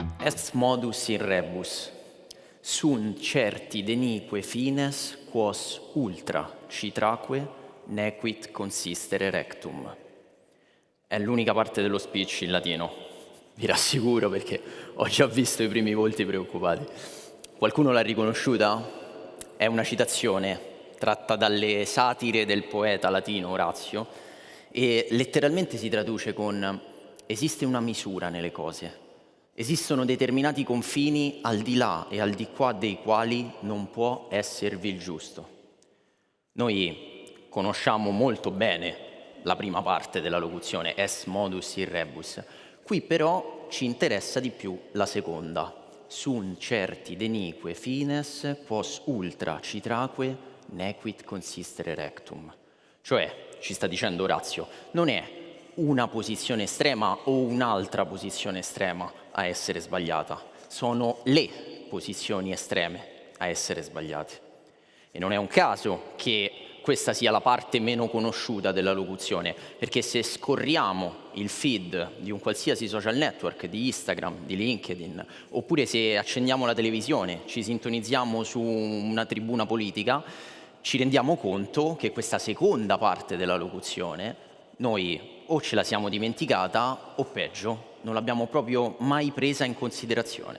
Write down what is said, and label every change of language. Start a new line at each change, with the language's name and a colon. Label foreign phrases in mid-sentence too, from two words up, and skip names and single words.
Latin: Est modus in rebus, sunt certi denique fines, quos ultra citraque nequit consistere rectum.
Italian: È l'unica parte dello speech in latino, vi rassicuro, perché ho già visto i primi volti preoccupati. Qualcuno l'ha riconosciuta? È una citazione tratta dalle satire del poeta latino Orazio e letteralmente si traduce con: esiste una misura nelle cose, esistono determinati confini al di là e al di qua dei quali non può esservi il giusto. Noi conosciamo molto bene la prima parte della locuzione,
Latin: est modus in rebus.
Italian: Qui però ci interessa di più la seconda,
Latin: sunt certi denique fines, quos ultra citraque nequit consistere rectum.
Italian: Cioè, ci sta dicendo Orazio, non è una posizione estrema o un'altra posizione estrema a essere sbagliata, sono le posizioni estreme a essere sbagliate. E non è un caso che questa sia la parte meno conosciuta della locuzione, perché se scorriamo il feed di un qualsiasi social network, di Instagram, di LinkedIn, oppure se accendiamo la televisione, ci sintonizziamo su una tribuna politica, ci rendiamo conto che questa seconda parte della locuzione noi o ce la siamo dimenticata o peggio, non l'abbiamo proprio mai presa in considerazione.